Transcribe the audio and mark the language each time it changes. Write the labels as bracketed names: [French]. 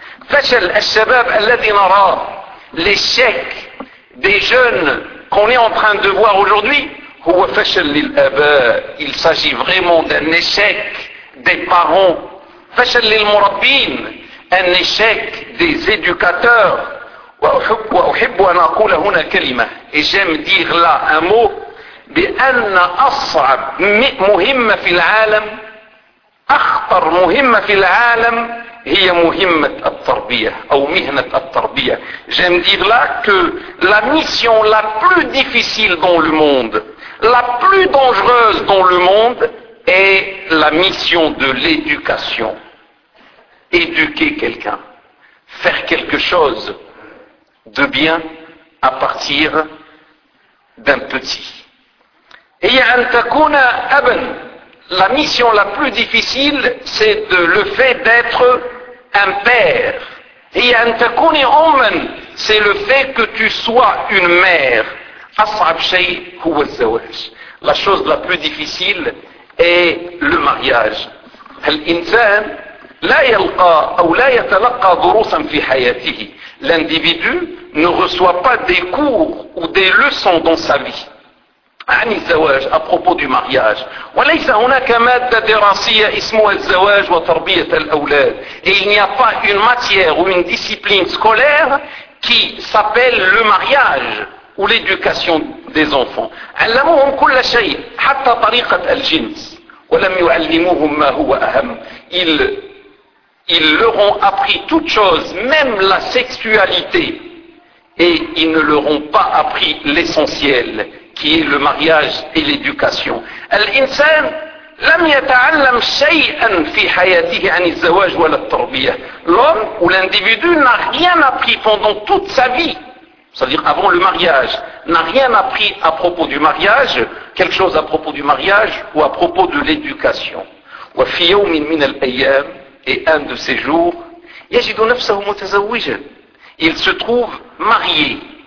[Arabic] Fashal al-shabab alladhi nara, [French] l'échec des jeunes qu'on est en train de voir aujourd'hui, [Arabic] huwa fashal lil-aba, [French] il s'agit vraiment d'un échec des parents. [Arabic] Fashal lil-murabbin, [French] un échec des éducateurs. [Arabic] Wa uhibbu an aqula huna kalima, [French] et j'aime dire là un mot. [Arabic] بأن أصعب مهمة في العالم أخطر مهمة في العالم هي مهمة التربية أو مهنة التربية. [French] J'aime dire là que la mission la plus difficile dans le monde, la plus dangereuse dans le monde, est la mission de l'éducation. Éduquer quelqu'un, faire quelque chose de bien à partir d'un petit. [Arabic] هي أن تكون أبا. [French] La mission la plus difficile, c'est de le fait d'être un père. [Arabic] هي أن تكون أما, [French] c'est le fait que tu sois une mère. [Arabic] أصعب شيء هو الزواج. [French] La chose la plus difficile est le mariage. [Arabic] الإنسان لا يلقى أو لا يتلقى دروسا في حياته. [French] L'individu ne reçoit pas des cours ou des leçons dans sa vie. [Arabic] عن الزواج, [French] à propos du mariage. [Arabic] وليس هناك مادة دراسية اسمها الزواج وتربية الأولاد. [French] Et il n'y a pas une matière ou une discipline scolaire qui s'appelle le mariage ou l'éducation des enfants. [Arabic] علموهم كل شيء حتى طريقة الجنس ولم يعلموهم ما هو أهم. [French] Ils leur ont appris toute chose, même la sexualité, et ils ne leur ont pas appris l'essentiel, qui est le mariage et l'éducation. [Arabic] الإنسان لم يتعلم شيئا في حياته عن الزواج ولا التربية. [French] L'homme ou l'individu n'a rien appris pendant toute sa vie, c'est-à-dire avant le mariage, n'a rien appris à propos du mariage, quelque chose à propos du mariage ou à propos de l'éducation. [Arabic] وفي يوم من الأيام, [French] et un de ces jours, [Arabic] يجد نفسه متزوجا, [French] il se trouve marié.